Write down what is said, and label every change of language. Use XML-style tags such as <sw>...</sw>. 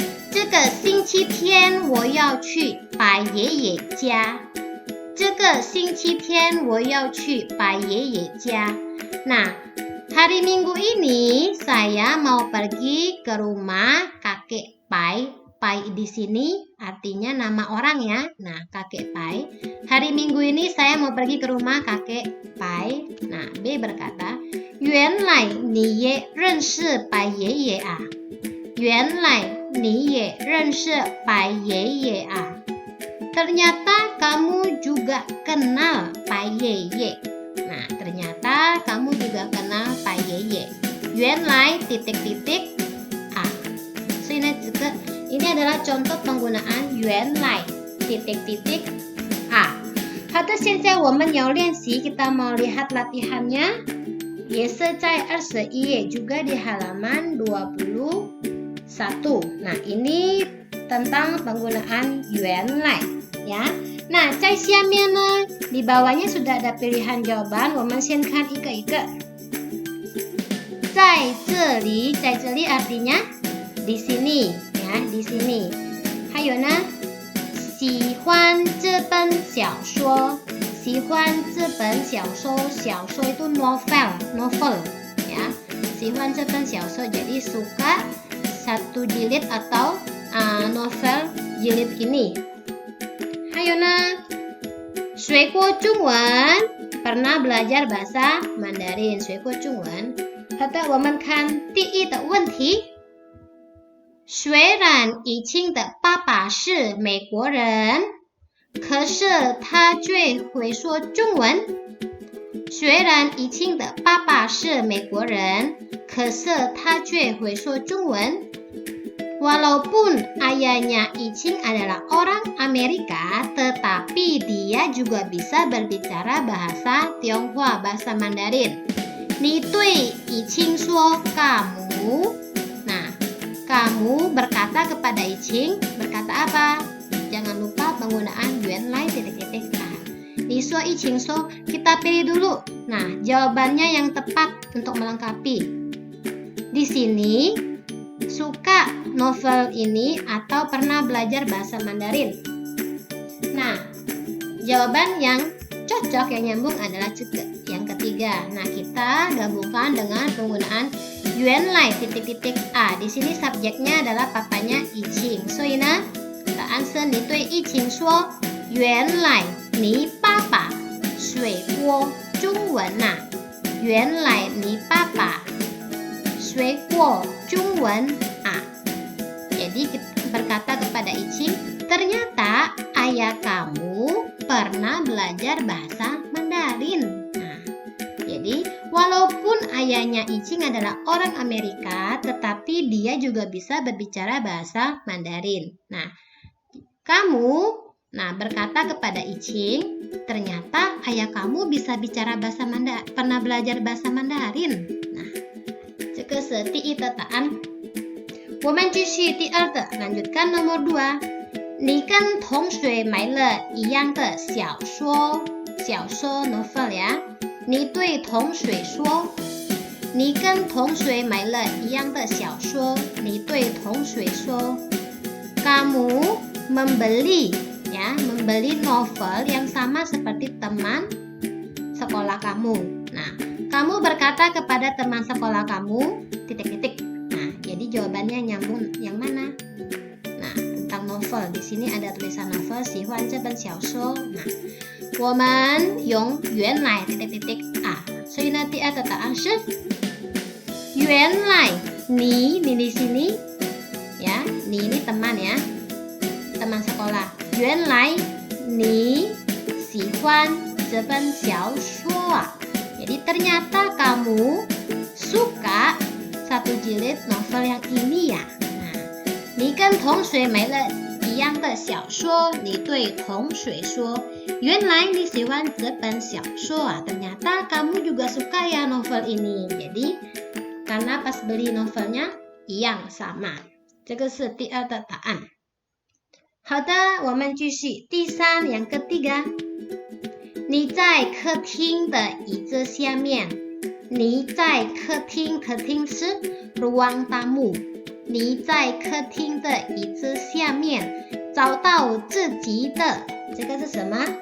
<zh>这个星期天我要去白爷爷家。这个星期天我要去白爷爷家。</zh> <id>Nah, hari Minggu ini saya mau pergi ke rumah kakek Pai. Pai di sini artinya nama orang ya. Nah, kakek Pai. Hari Minggu ini saya mau pergi ke rumah kakek Pai. Nah, B berkata,</id> <zh>原来你也认识白爷爷啊。原来你也认识白爷爷啊。</zh> <id>Ternyata kamu juga kenal Pai Yeye. Nah, ternyata kamu juga kenal Pai Yeye. 原来 titik-titik a. So, ini adalah contoh penggunaan 原来 titik-titik a.</id> <zh>好的，现在我们要练习,</zh> <id>kita mau lihat latihannya.</id> <zh>也是在21页</zh> <id>juga di halaman 21. Nah, ini tentang penggunaan 原来 ya. Nah,</id> <zh>在下面呢,</zh> <id>di bawahnya sudah ada pilihan jawaban.</id> <zh>我们先看一个一个。</zh> <id>在这里 artinya di sini ya, di sini.</id> <zh>还有呢，喜欢这本小说，喜欢这本小说，小说</zh> <id>itu novel ya.</id> <zh>喜欢这本小说</zh> <id>jadi suka satu jilid atau novel jilid ini.</id> <zh>还有呢，学过中文</zh> <id>pernah belajar bahasa Mandarin,</id> <zh>学过中文。好的，我们看第一的问题。虽然怡清的爸爸是美国人，可是他却会说中文。虽然怡清的爸爸是美国人，可是他却会说中文。</zh> <id>Walaupun ayahnya Yiqing adalah orang Amerika, tetapi dia juga bisa berbicara bahasa Tionghoa, bahasa Mandarin.</id> <zh>你对Yiqing说</zh> <id>kamu. Nah, kamu berkata kepada Iching, berkata apa? Jangan lupa penggunaan yuan lai titik-titik a. Ni suo Iching so, kita pilih dulu. Nah, jawabannya yang tepat untuk melengkapi. Di sini, suka novel ini atau pernah belajar bahasa Mandarin? Nah, jawaban yang cocok yang nyambung adalah yang ketiga. Nah, kita gabungkan dengan penggunaan yuan lai titik-titik a. Di sini subjeknya adalah papanya Iching.</id> <zh>So, ina,答案是你对疫情说原来你爸爸水过中文呐、原来你爸爸学过中文啊.</zh> <id>Jadi berkata kepada Iching, ternyata ayah kamu pernah belajar bahasa Mandarin. Nah, jadi walaupun ayahnya Iching adalah orang Amerika, tetapi dia juga bisa berbicara bahasa Mandarin. Nah, kamu berkata kepada Iching, ternyata ayah kamu bisa bicara bahasa Mandarin, pernah belajar bahasa Mandarin.</id> <zh>Nah, 这个是第一的答案。我们继续第二的</zh> <id>lanjutkan nomor 2。</id> <zh>你跟同学买了一样的小说</zh> <id>novel ya。</id> <zh>你对同学说，你跟同学买了一样的小说。你对同学说</zh> <id>kamu membeli novel yang sama seperti teman sekolah kamu. Nah, kamu berkata kepada teman sekolah kamu titik-titik. Nah, jadi jawabannya nyambung yang mana? Nah, tentang novel. Di sini ada tulisan novel,</id> <zh>喜欢这本小说. Nah, 我们用原来titik-titik a. 所以呢，第二个答案是原来你</zh> <id>di sini ya,</id> <zh>你</zh> <id>ini teman ya. Teman sekolah.</id> <zh>原来你喜欢这本小说啊.</zh> <id>Jadi ternyata kamu suka satu jilid novel yang ini ya.</id> <zh>Nah, 你跟同学买了一样的小说，你对同学说，原来你喜欢这本小说啊.</zh> <id>Ternyata kamu juga suka ya novel ini. Jadi karena pas beli novelnya yang sama.</id> <zh>这个是第二的答案。好的，我们继续第三</zh> <id>yang ketiga。</id> <zh>你在客厅的椅子下面，你在客厅是</zh> <id>ruang tamu。</id> <zh>你在客厅的椅子下面找到自己的，这个是什么？</zh>